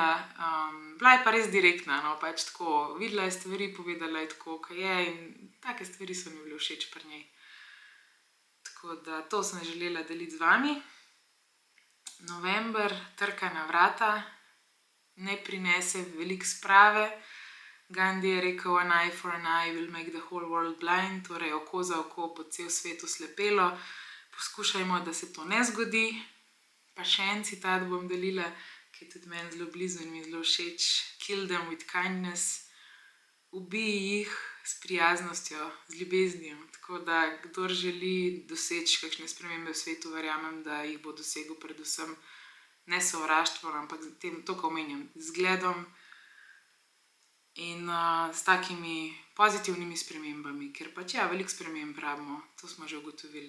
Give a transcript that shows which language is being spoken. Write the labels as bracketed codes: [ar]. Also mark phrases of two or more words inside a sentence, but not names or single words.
[sl] Bila je pa res direktna, no, pač tako. Videla je stvari, povedala je tako, kot je in take stvari so mi bile všeč pri njej. Tako da to sem želela deliti z vami. November trka na vrata, ne prinese veliko sprave. Gandhi je rekel, [en] an eye for an eye will make the whole world blind, [sl] torej oko za oko bo cel svet oslepelo. Poskušajmo, da se to ne zgodi. Pa še en citat bom delila, ki je tudi meni zelo blizu in mi zelo všeč. [en] Kill them with kindness. [sl] Ubij jih s prijaznostjo, z ljubeznijo. Tako da kdor želi doseči kakšne spremembe v svetu, verjamem, da jih bo dosegel predvsem ne sovraštvom, ampak to, ko omenjam, zgledom in s takimi pozitivnimi spremembami, ker pač veliko sprememb rabimo, to smo že ugotovili.